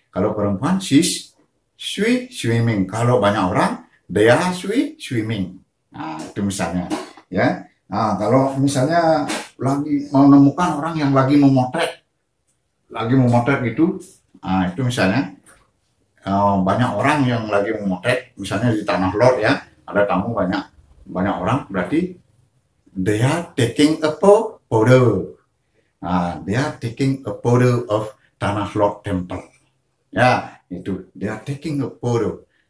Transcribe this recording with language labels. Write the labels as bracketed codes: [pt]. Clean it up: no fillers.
[id] Kalau perempuan, [en] she's swimming. [id] Kalau banyak orang, [en] they are swimming. [id] Nah, itu misalnya. Ya. Nah, kalau misalnya lagi menemukan orang yang lagi memotret gitu, itu misalnya banyak orang yang lagi memotret, misalnya di Tanah Lot ya, ada tamu banyak orang, berarti [en] they are taking a photo. They are taking a photo of Tanah Lot Temple. [id] Ya, itu [en] they are taking a photo.